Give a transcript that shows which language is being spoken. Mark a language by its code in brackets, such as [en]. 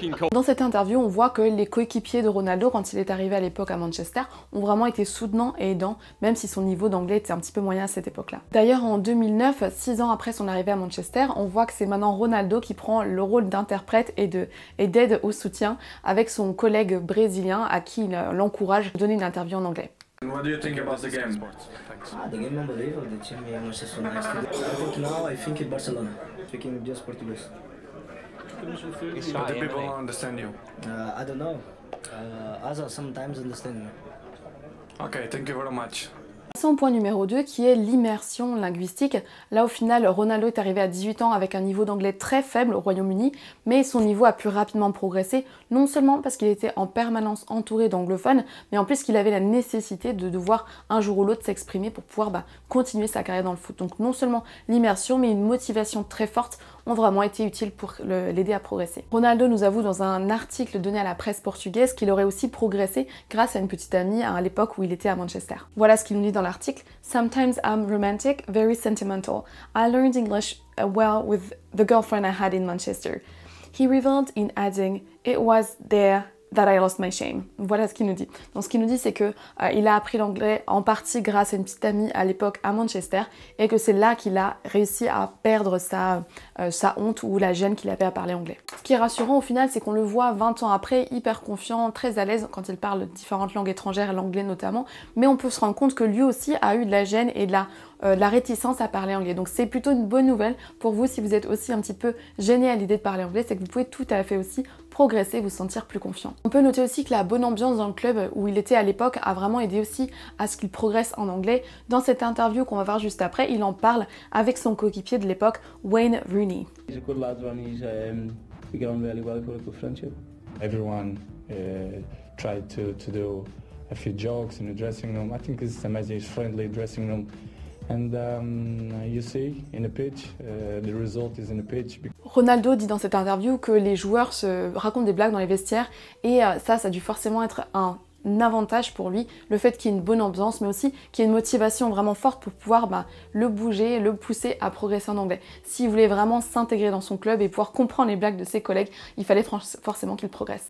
[fr] Dans cette interview, on voit que les coéquipiers de Ronaldo, quand il est arrivé à l'époque à Manchester, ont vraiment été soutenants et aidants, même si son niveau d'anglais était un petit peu moyen à cette époque-là. D'ailleurs, en 2009, 6 ans après son arrivée à Manchester, on voit que c'est maintenant Ronaldo qui prend le rôle d'interprète et d'aide au soutien avec son collègue brésilien à qui il l'encourage à donner une interview en anglais. [en] What do you think about the game? The game unbelievable. The team Manchester United. I think now I think in Barcelona, speaking just Portuguese. Do people understand you? I don't know. Others sometimes understand me. Okay, thank you very much. [fr] Passons au point numéro 2 qui est l'immersion linguistique. Là au final, Ronaldo est arrivé à 18 ans avec un niveau d'anglais très faible au Royaume-Uni, mais son niveau a pu rapidement progresser, non seulement parce qu'il était en permanence entouré d'anglophones, mais en plus qu'il avait la nécessité de devoir un jour ou l'autre s'exprimer pour pouvoir continuer sa carrière dans le foot. Donc non seulement l'immersion, mais une motivation très forte ont vraiment été utiles pour l'aider à progresser. Ronaldo nous avoue dans un article donné à la presse portugaise qu'il aurait aussi progressé grâce à une petite amie à l'époque où il était à Manchester. Voilà ce qu'il nous dit dans l'article. [en] Sometimes I'm romantic, very sentimental. I learned English well with the girlfriend I had in Manchester. He revealed in adding, it was there that I lost my shame. [fr] Voilà ce qu'il nous dit. Donc ce qu'il nous dit, c'est que il a appris l'anglais en partie grâce à une petite amie à l'époque à Manchester et que c'est là qu'il a réussi à perdre sa honte ou la gêne qu'il avait à parler anglais. Ce qui est rassurant au final, c'est qu'on le voit 20 ans après, hyper confiant, très à l'aise quand il parle différentes langues étrangères, l'anglais notamment, mais on peut se rendre compte que lui aussi a eu de la gêne et de la réticence à parler anglais. Donc c'est plutôt une bonne nouvelle pour vous si vous êtes aussi un petit peu gêné à l'idée de parler anglais, c'est que vous pouvez tout à fait aussi progresser, vous sentir plus confiant. On peut noter aussi que la bonne ambiance dans le club où il était à l'époque a vraiment aidé aussi à ce qu'il progresse en anglais. Dans cette interview qu'on va voir juste après, il en parle avec son coéquipier de l'époque, Wayne Rooney. [en] He's a good lad, Ronnie's. We get on really well. We've got a good friendship. Everyone tried to do a few jokes in the dressing room. I think it's amazing. It's friendly dressing room. And you see in the pitch, the result is in the pitch. [fr] Ronaldo dit dans cette interview que les joueurs se racontent des blagues dans les vestiaires et ça a dû forcément être un avantage pour lui, le fait qu'il y ait une bonne ambiance, mais aussi qu'il y ait une motivation vraiment forte pour pouvoir le bouger, le pousser à progresser en anglais. S'il voulait vraiment s'intégrer dans son club et pouvoir comprendre les blagues de ses collègues, il fallait forcément qu'il progresse.